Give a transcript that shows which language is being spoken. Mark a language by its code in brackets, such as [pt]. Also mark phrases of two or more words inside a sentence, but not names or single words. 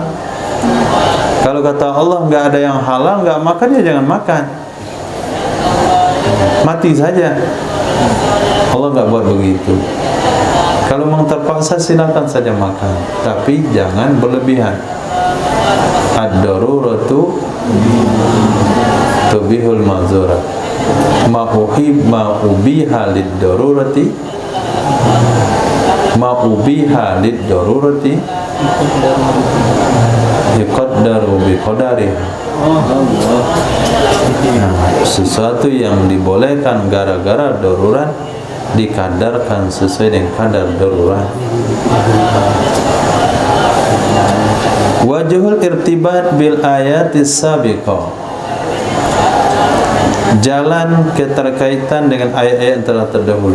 [id] Kalau kata Allah nggak ada yang halal, nggak makan, ya jangan makan, mati saja. Allah nggak buat begitu. Kalau memang terpaksa silakan saja makan, tapi jangan berlebihan. [ar] الضرورات تبيح المحظورات، ما أبيح للضرورة، ما أبيح للضرورة يقدر بقدرها. [id] Sesuatu yang dibolehkan gara-gara darurat dikadarkan sesuai dengan kadar darurat. [ar] وجه الارتباط بالآيات السابقة, [id] jalan keterkaitan dengan ayat-ayat yang telah terdahulu.